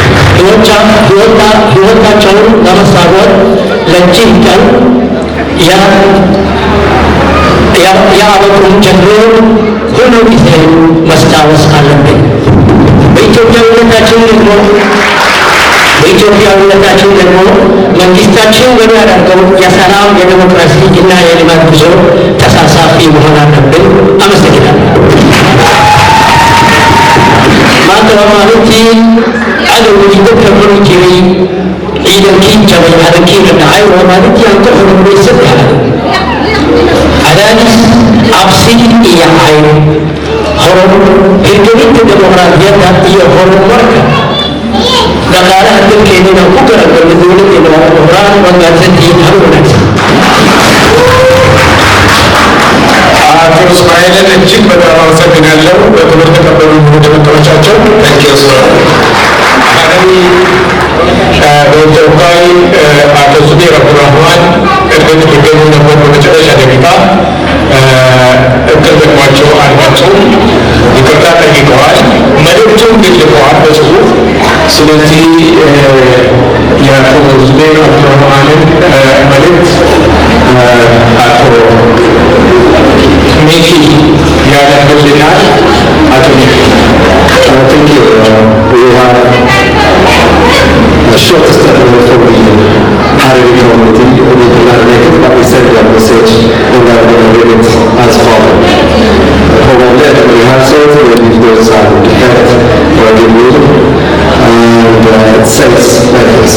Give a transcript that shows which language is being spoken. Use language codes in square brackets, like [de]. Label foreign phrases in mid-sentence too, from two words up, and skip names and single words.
[am] ሕይወታቸውን ለማስታወቅ ለእጅግ ቀን ያበቁን ጀግኖች ሁሉ ጊዜ ማስታወስ አለብን። በኢትዮጵያዊነታችን ደግሞ መንግስታችን በሚያደርገው የሰላም የዲሞክራሲ እና የልማት ጉዞ ተሳሳፊ መሆን አለብን። አመሰግናለሁ። [so] maanta maalintii cadowgii dadka cuni jiray ciidankii jabay hadalkiina dhacay waa maalintii aan ka xurugnay saddex cadaadis cabsi iyo cayn hirgelinta dimuqraadiyadda iyo horumarka dhaqaalaha dalkeenina ku garagalna dowladeena waa horaan waad mahadsantihiin hal wanaagsan [am] አቶ እስማኤልን እጅግ በጣም አመሰግናለሁ። በትምህርት ተቀበሉ ተመልካቾቻቸው በኢትዮጵያዊ አቶ ሱቤር አብዱራህማን እርግጥ ሊገኙ ነበር በመጨረሻ ደቂቃ እቅድ ደግሟቸው አልመጡም። ይቅርታ ጠይቀዋል። መልእክቱን ግን ልከዋል በጽሁፍ። ስለዚህ የአቶ ሱቤር አብዱራህማንን መልእክት አቶ ሚኪ ያደርግልናል። አቶ ሚኪ [en] Thank you. We have a short statement from the Harari community. We did not make it, but we sent their message and we are going to read it as follows. For one day, we have said that if those are prepared for the meeting, and it says like this.